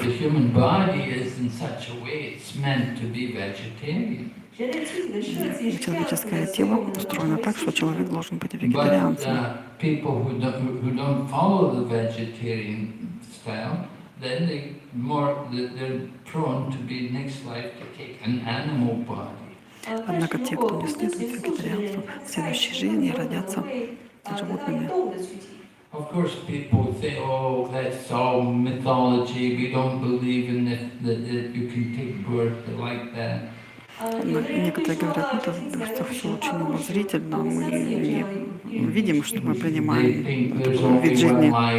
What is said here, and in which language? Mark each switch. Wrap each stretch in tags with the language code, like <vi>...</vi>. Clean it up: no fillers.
<ru>Человеческое тело устроено так, что человек должен быть вегетарианцем. Однако те, кто не следует вегетарианству, в следующей жизни родятся животными.</ru> <en>Of course, people say, "Oh, that's all mythology. We don't believe in it, that you can take birth like that."</en> <ru>Некоторые говорят, это все очень умозрительно, мы не видим, что мы принимаем такой вид жизни.</ru>